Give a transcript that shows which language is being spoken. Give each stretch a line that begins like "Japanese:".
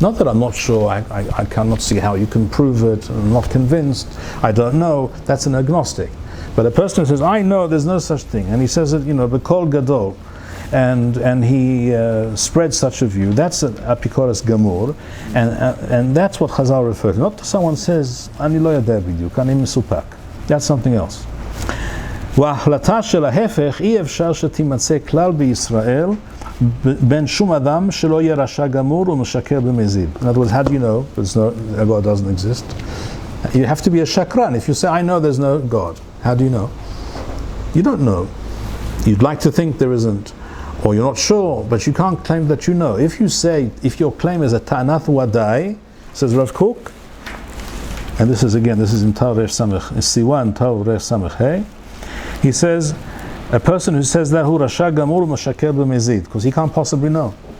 English: Not that I'm not sure, I cannot see how you can prove it, I'm not convinced, I don't know, that's an agnostic. But a person who says, I know there's no such thing, and he says it,
Hebrew: b'kol gadol,
English: and he spreads such a view, that's an apikoros gamur, and that's what Chazal refers to. Not someone says,
Hebrew: ani lo yadeh b'diuk, ani mesupak.
English: That's something else.
Hebrew: וההחלטה של ההפך אי אפשר שתימצא כלל בישראל בין שום אדם שלא יהיה רשע גמור ומשקר במזיד.
English: In other words, how do you know God doesn't exist? You have to be a shakran. If you say, I know there's no God, how do you know? You don't know. You'd like to think there isn't, or you're not sure, but you can't claim that you know. If your claim is a ta'anath wadai, says Rav Kook, and this is in Torah Samech, Siwan Torah Samech Hey, he says, a person who says that,
Hebrew: hu rasha gamur mashaker b'mezid,
English: because he can't possibly know.